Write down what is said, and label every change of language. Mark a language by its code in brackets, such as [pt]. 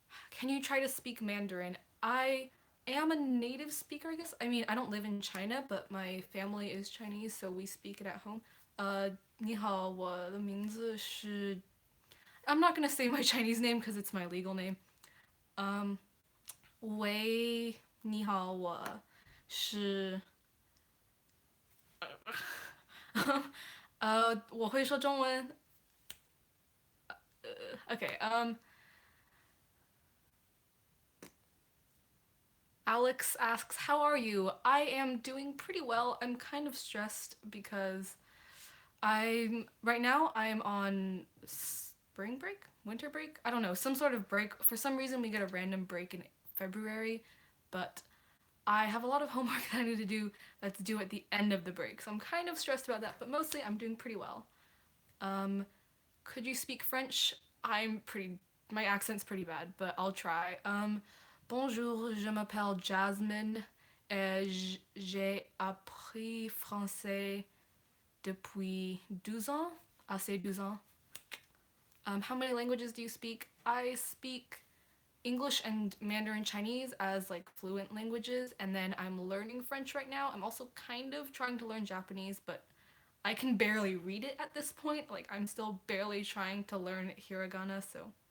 [en] Can you try to speak Mandarin? I am a native speaker, I guess. I mean, I don't live in China, but my family is Chinese, so we speak it at home. [zh] 你好，我的名字是 [en] I'm not gonna say my Chinese name because it's my legal name. [zh] 喂，你好，我是我会说中文。 [en] Okay. Alex asks, "How are you?" I am doing pretty well. I'm kind of stressed because right now I'm on spring break, winter break. I don't know, some sort of break. For some reason, we get a random break in February, but I have a lot of homework that I need to do that's due at the end of the break. So I'm kind of stressed about that, but mostly I'm doing pretty well. Could you speak French? My accent's pretty bad, but I'll try. [fr] Bonjour, je m'appelle Jasmine et j'ai appris français depuis 12 ans. [en] I'll say 12 ans. How many languages do you speak? I speak English and Mandarin Chinese as like fluent languages, and then I'm learning French right now. I'm also kind of trying to learn Japanese, but I can barely read it at this point. Like, I'm still barely trying to learn hiragana, so.